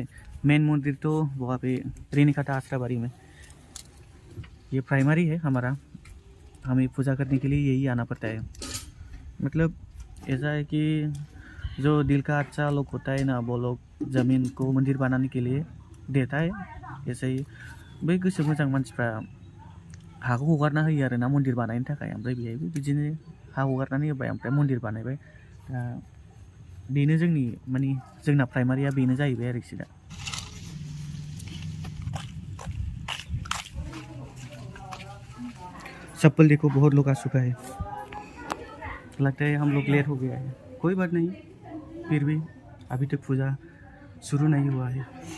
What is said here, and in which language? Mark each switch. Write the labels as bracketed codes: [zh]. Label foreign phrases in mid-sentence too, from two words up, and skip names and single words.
[hi] मेन मंदिर तो वहाँ पे रेणुकाटा आश्राबाड़ी में, ये प्राइमरी है हमारा। हमें पूजा करने के लिए यही आना पड़ता है। मतलब ऐसा है कि जो दिल का अच्छा लोग होता है ना, वो लोग ज़मीन को मंदिर बनाने के लिए देता है। [brx] ऐसे ही बै गोसो मोजां मानसिफ्रा हाखौ हगारना होयो आरो ना मन्दिर बानायनो थाखाय। ओमफ्राय बेहायबो बिदिनो हा हगारनानै होबाय, ओमफ्राय मन्दिर बानायबाय। दा बेनो जोंनि माने जोंना प्राइमारिया बेनो जाहैबाय आरोखि दा। [hi] चप्पल देखो, बहुत लोग आ चुका है। लगता है हम लोग लेट हो गया है। कोई बात नहीं, फिर भी अभी तक पूजा शुरू नहीं हुआ है।